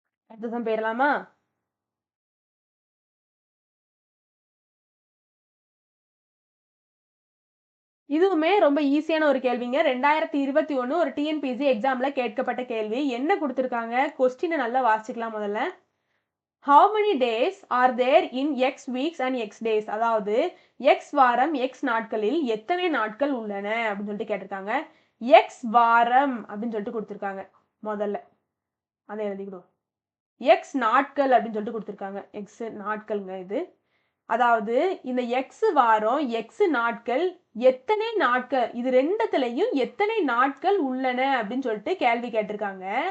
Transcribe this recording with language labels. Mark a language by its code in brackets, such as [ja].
[ta] அடுத்ததான் போயிடலாமா? இதுவுமே ரொம்ப ஈஸியான ஒரு கேள்விங்க. 2021 ஒரு டிஎன்பிஎஸ்சி எக்ஸாம்ல கேட்கப்பட்ட கேள்வி. என்ன கொடுத்திருக்காங்க? கொஸ்டினை நல்லா வாசிக்கலாம் முதல்ல. [en] How many days are there in X weeks and X days? [ta] அதாவது X வாரம் X நாட்களில் எத்தனை நாட்கள் உள்ளன அப்படின்னு சொல்லிட்டு கேட்டிருக்காங்க. X வாரம் அப்படின்னு சொல்லிட்டு கொடுத்திருக்காங்க. முதல்ல அதை எழுதிக்கிடுவோம். X நாட்கள் அப்படின்னு சொல்லிட்டு கொடுத்திருக்காங்க. X நாட்கள்ங்க இது. அதாவது இந்த X வாரம் X நாட்கள் எத்தனை நாட்கள், இது ரெண்டுத்துலயும் எத்தனை நாட்கள் உள்ளன அப்படின்னு சொல்லிட்டு கேள்வி கேட்டிருக்காங்க.